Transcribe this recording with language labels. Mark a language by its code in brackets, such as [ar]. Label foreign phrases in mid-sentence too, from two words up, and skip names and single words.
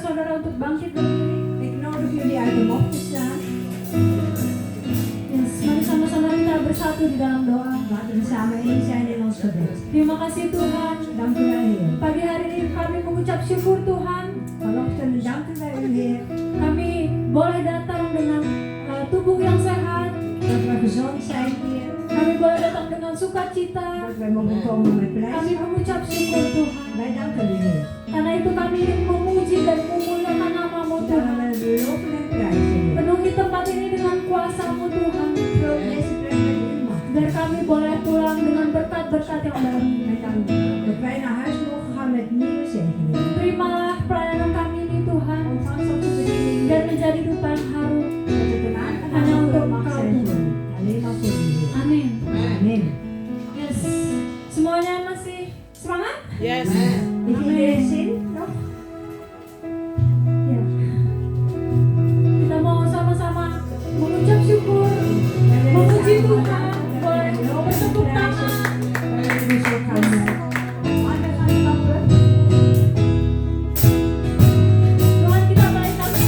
[id] saudara untuk bangkit berdiri. [nl] Ik nodig jullie uit om op te staan. [id] Yes, mari sama-sama kita bersatu di dalam doa. [nl] Laten we samen één zijn in ons gebed. [id] Terima kasih Tuhan. [nl] Dank u wel, Heer. [id] Pagi hari ini kami mengucap syukur Tuhan. [nl] Vanochtend danken wij u, Heer, [id] Kami boleh datang dengan tubuh yang sehat. [nl] dat we gezond zijn, Heer. [id] Kami boleh datang dengan sukacita. [nl] Dat wij mogen komen met [id] Kami [nl] blijdschap. [id] mengucap syukur Tuhan. [nl] Wij danken u, Heer. [id] Karena itu kami ingin memuji dan memuliakan nama-Mu [nl] Daarom [id] Tuhan. [nl] willen we u loven en prijzen, Heer. [id] Penuhi tempat ini dengan kuasa-Mu Tuhan. [nl] Vul deze plek met uw macht. [id] Biar kami boleh pulang dengan berkat-berkat yang baru. [nl] En dan dat wij naar huis mogen gaan met nieuwe zegeningen. [id] Terimalah pelayanan kami ini Tuhan. [nl] Ontvang onze bediening. [id] Dan menjadi dupa yang harum. [nl] Dat het een aangenaam [id] Hanya untuk [nl] mag [id] Engkau [nl] zijn [id] Tuhan. [nl] voor u. Alleen maar voor u, Heer. [id] Amin. [nl] Amen. [id] Yes. Semuanya masih semangat? Yes. [nl] Heeft iedereen zin nog? [id] Ya. Kita mau sama-sama mengucap syukur, memuji Tuhan, boleh bertepuk tangan. Tuhan kita baik, amin.